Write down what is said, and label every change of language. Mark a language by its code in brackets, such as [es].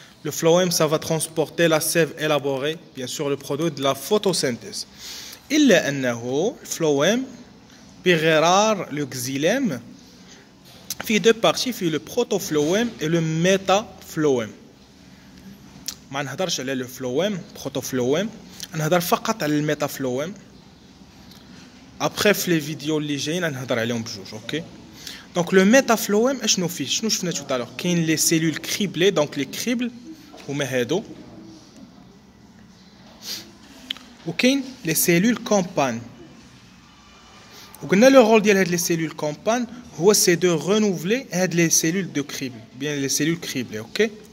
[fr] Le phloème ça va transporter la sève élaborée bien sûr le produit de la photosynthèse. [ar] إلا أنه الفلويم بغرار [fr] le xylème [ar] في [fr] deux parties [ar] في [fr] le protofloème et le métafloème. [ar] ما نهضرش على [fr] le phloème protofloème [ar] نهضر فقط على الميتافلوème. [fr] après [ar] في [fr] les vidéos [ar] اللي جايين نهضر عليهم بجوج. OK. [fr] donc le métafloème [ar] اشنو فيه شنو شفنا [fr] tout à l'heure كاين les cellules criblées donc les cribles [ar] هما هادو وكاين [fr] les cellules campagne. [ar] وقلنا [fr] le rôle [ar] ديال هاد [fr] les cellules campagne هو c'est de renouveler هاد les cellules de crible bien les cellules criblées. OK.